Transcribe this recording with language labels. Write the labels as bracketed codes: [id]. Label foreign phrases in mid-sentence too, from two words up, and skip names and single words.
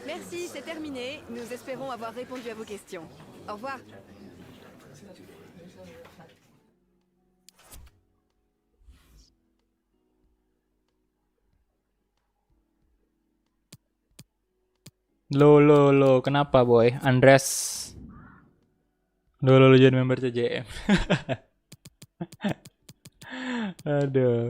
[fr] Merci, c'est terminé. Nous espérons avoir répondu à vos questions. Au revoir. [id] Lo, kenapa boy? Andres. Lo jadi member CJM. Aduh.